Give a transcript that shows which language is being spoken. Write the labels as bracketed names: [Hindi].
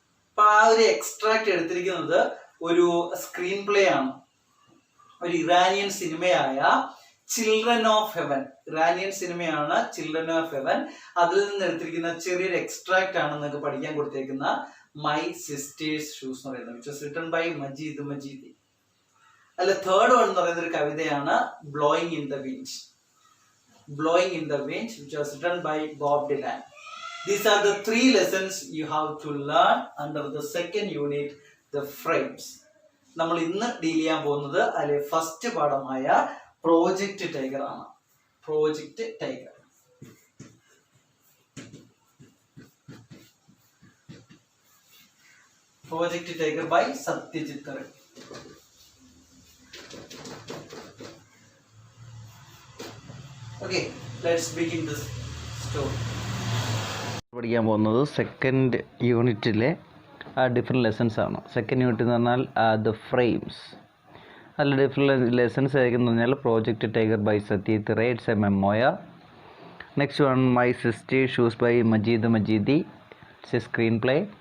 [Malayalam] അപ്പൊ ആ ഒരു എക്സ്ട്രാക്ട് എടുത്തിരിക്കുന്നത് ഒരു സ്ക്രീൻ പ്ലേ ആണ്, ഒരു Iranian സിനിമയായ children of heaven. Iranian സിനിമയാണ് ചിൽഡ്രൻ ഓഫ് ഹെവൻ. അതിൽ നിന്ന് എടുത്തിരിക്കുന്ന ചെറിയൊരു എക്സ്ട്രാക്ട് ആണ് നിങ്ങൾക്ക് പഠിക്കാൻ കൊടുത്തേക്കുന്ന മൈ സിസ്റ്റേഴ്സ് ഷൂസ് എന്ന് പറയുന്നത്, [English] which was written by [Malayalam] Majeed മജീദി. അല്ല, തേർഡ് വൺ എന്ന് പറയുന്ന ഒരു കവിതയാണ് blowing in the wind. [English] Blowing in the Wind, which was written by Bob Dylan. These are the 3 lessons you have to learn under the second unit, the frames. [Malayalam] നമ്മൾ ഇന്ന് deal ചെയ്യാൻ പോകുന്നത് അതിലെ first പാഠമായ project tiger ആണ്. Project tiger. Project tiger by Satyajit ray. [English] Okay, let's begin this story. [Malayalam] പഠിക്കാൻ പോകുന്നത് second യൂണിറ്റിലെ different lessons ആണ്. സെക്കൻഡ് യൂണിറ്റ് എന്ന് പറഞ്ഞാൽ ദ ഫ്രെയിംസ്. അതിൽ ഡിഫറെൻറ്റ് ലെസൺസ് ആയിരിക്കും പറഞ്ഞാൽ project tiger by Satyajit ray, [English] It's a memoir. Next one My Sister Shoes by Majid Majidi, it's a screenplay.